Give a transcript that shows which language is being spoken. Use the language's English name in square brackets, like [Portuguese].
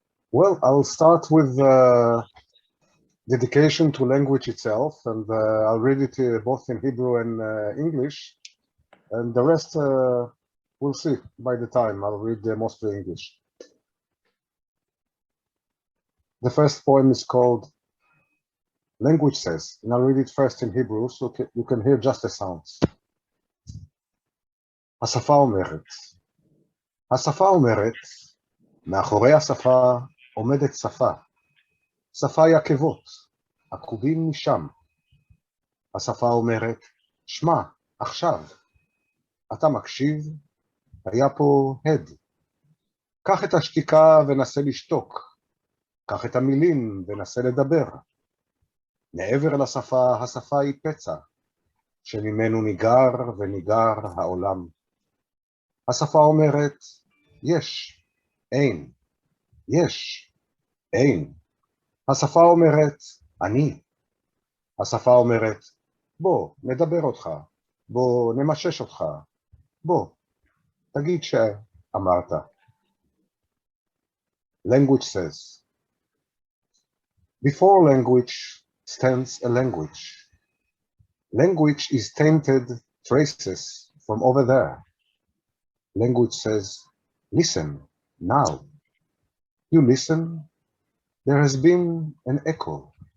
[English] Well, I'll start with dedication to language itself, and I'll read it both in Hebrew and English, and the rest we'll see by the time. I'll read mostly English. The first poem is called Language Says, and I'll read it first in Hebrew, so you can hear just the sounds. [Hebrew] השפה אומרת, השפה אומרת, מאחורי השפה עומדת שפה, שפה היא עקבות, עקובים משם. השפה אומרת, שמע, עכשיו, אתה מקשיב, היה פה הד. קח את השתיקה ונסה לשתוק, קח את המילים ונסה לדבר. מעבר לשפה, השפה היא פצע, שממנו ניגר וניגר העולם. השפה אומרת, יש, אין, יש, אין. השפה אומרת, אני. השפה אומרת, בוא, נדבר אותך, בוא, נמשש אותך, בוא, תגיד שאמרת. [English] Language says, before language stands a language. Language is tainted traces from over there. Language says, Listen, now. You listen, there has been an echo.